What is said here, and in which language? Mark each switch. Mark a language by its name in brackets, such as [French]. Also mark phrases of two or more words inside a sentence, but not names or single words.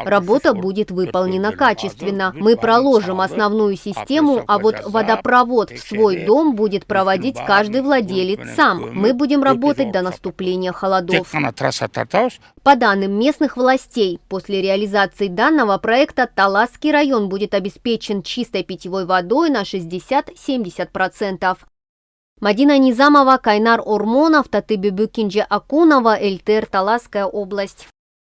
[Russian] Работа будет выполнена качественно. Мы проложим основную систему, а вот водопровод в свой дом будет проводить каждый владелец сам. Мы будем работать до наступления холодов. По данным местных властей, после реализации данного проекта Таласский район будет обеспечен чистой питьевой водой на 60-70%. Мадина Низамова, Кайнар Ормонов, Татыбүбүкинже Акунова, Эльтер, Таласская область.